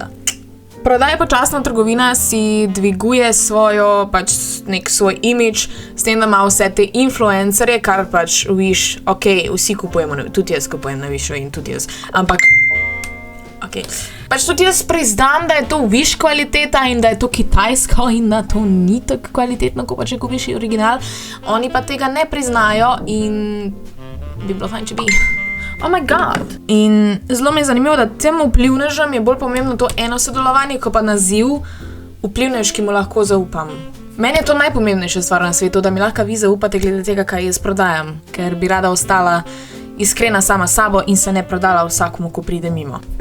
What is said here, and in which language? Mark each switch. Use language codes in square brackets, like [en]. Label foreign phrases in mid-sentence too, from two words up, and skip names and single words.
[sl] Prodaj počasna trgovina si dviguje pač nek svoj imidž, s tem, da ima vse te influencerje, kar pač Wish, vsi kupujemo, tudi jaz kupujem na Wishu in tudi jaz, ampak pač tudi jaz priznam, da je to Wish kvaliteta in da je to kitajsko in da to ni tako kvalitetno, ko pa če kupiš original. Oni pa tega ne priznajo in bi bilo fajn, če bi. [en] Oh my god. [sl] In zelo mi je zanimivo, da tem vplivnežem je bolj pomembno to eno sodelovanje, ko pa naziv vplivnež, ki mu lahko zaupam. Meni je to najpomembnejša stvar na svetu, da mi lahko vi zaupate glede tega, kaj jaz prodajam, ker bi rada ostala iskrena sama sabo in se ne prodala vsakomu, ko pride mimo.